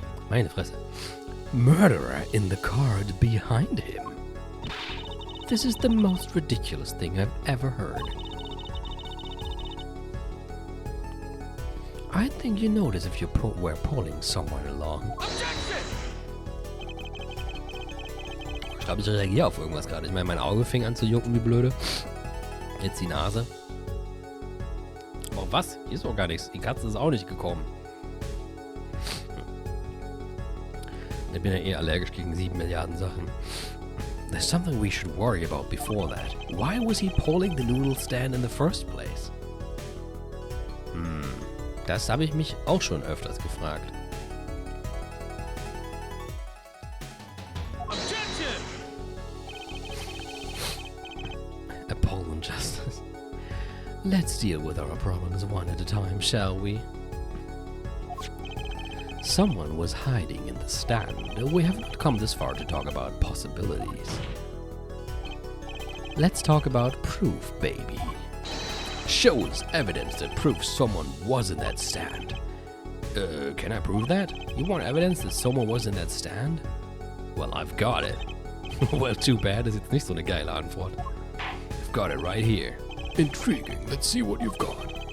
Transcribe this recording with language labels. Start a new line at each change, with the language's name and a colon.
German: Meine Fresse.
English: Murderer in the cart behind him. This is the most ridiculous thing I've ever heard. I think you notice if you were pulling someone along.
German: Ich glaube, ich reagiere auf irgendwas gerade. Ich meine, mein Auge fing an zu jucken wie blöde. Jetzt die Nase. Oh, was? Hier ist doch gar nichts. Die Katze ist auch nicht gekommen. Ich bin ja eh allergisch gegen 7 Milliarden Sachen.
English: There's something we should worry about before that. Why was he pulling the noodle stand in the first place?
German: Das habe ich mich auch schon öfters gefragt.
English: Appalling justice. Let's deal with our problems one at a time, shall we? Someone was hiding in the stand. We have not come this far to talk about possibilities. Let's talk about proof, baby. Show us evidence that proves someone was in that stand. Can I prove that? You want evidence that someone was in that stand? Well, I've got it. Well, too bad,
German: ist jetzt nicht so eine geile Antwort.
English: I've got it right here. Intriguing. Let's see what you've got.